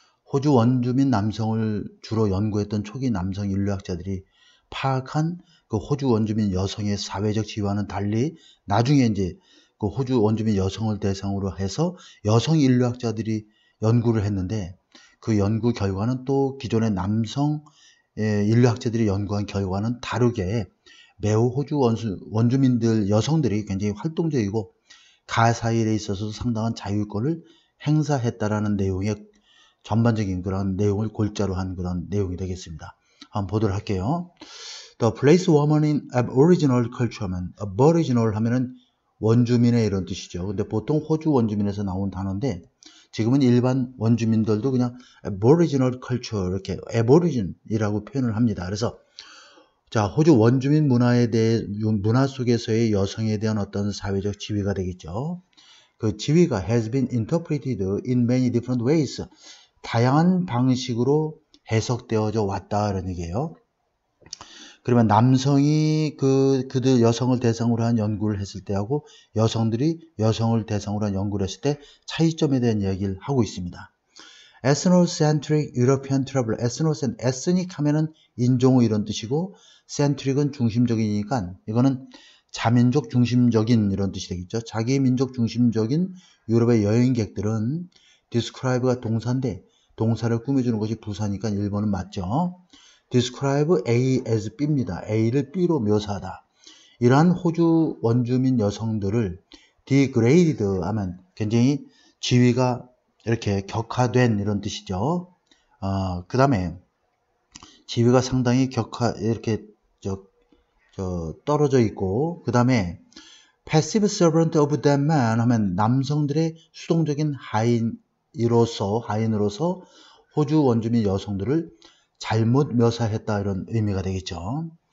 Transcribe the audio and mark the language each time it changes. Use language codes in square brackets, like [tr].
[ko] 호주 원주민 남성을 주로 연구했던 초기 남성 인류학자들이 파악한 그 호주 원주민 여성의 사회적 지위와는 달리 나중에 이제 그 호주 원주민 여성을 대상으로 해서 여성 인류학자들이 연구를 했는데 그 연구 결과는 또 기존의 남성 인류학자들이 연구한 결과는 다르게 매우 호주 원주민들 여성들이 굉장히 활동적이고 가사일에 있어서 상당한 자율권을 행사했다라는 내용의 전반적인 그런 내용을 골자로 한 그런 내용이 되겠습니다. 한번 보도록 할게요. [en] The place woman in aboriginal culture면 aboriginal [ko] 하면은 원주민의 이런 뜻이죠. 근데 보통 호주 원주민에서 나온 단어인데 지금은 일반 원주민들도 그냥 aboriginal culture 이렇게 aborigin이라고 표현을 합니다. 그래서 자, 호주 원주민 문화 속에서의 여성에 대한 어떤 사회적 지위가 되겠죠. 그 지위가 [en] has been interpreted in many different ways. [ko] 다양한 방식으로 해석되어져 왔다 이런 얘기예요. 그러면 남성이 그들 여성을 대상으로 한 연구를 했을 때하고 여성들이 여성을 대상으로 한 연구를 했을 때 차이점에 대한 이야기를 하고 있습니다. [en] Ethnocentric European travel. [ko] ethnic 하면은 인종의 이런 뜻이고 centric은 중심적이니까 이거는 자민족 중심적인 이런 뜻이 되겠죠. 자기 민족 중심적인 유럽의 여행객들은 describe가 동사인데 동사를 꾸며주는 것이 부사니까 1번은 맞죠. [en] describe A as [ko] B입니다. A를 B로 묘사하다. 이러한 호주 원주민 여성들을 degraded 하면 굉장히 지위가 이렇게 격하된 이런 뜻이죠. 그 다음에 지위가 상당히 이렇게 떨어져 있고, 그 다음에 [en] passive servant of that man [ko] 하면 남성들의 수동적인 하인으로서 호주 원주민 여성들을 잘못 묘사했다 이런 의미가 되겠죠.